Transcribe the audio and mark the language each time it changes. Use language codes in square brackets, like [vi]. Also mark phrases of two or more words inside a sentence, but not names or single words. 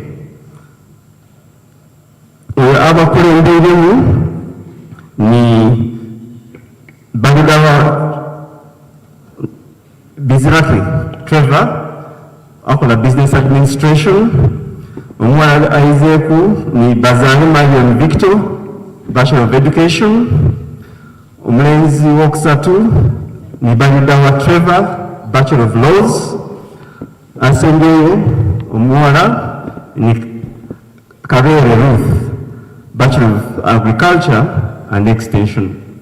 [xog] Abakulemberemu ni Balidawa Biziraki Trevor, akola [en] business administration. [xog] Omwana aizeeku ni Bazani Marion Victor, [en] Bachelor of Education. [xog] Omulenzi wokusatu ni Balidawa Trevor, [en] Bachelor of Laws. [xog] Asembeyo omuwala ni Karere Ruth, [en] Bachelor of Agriculture and Extension.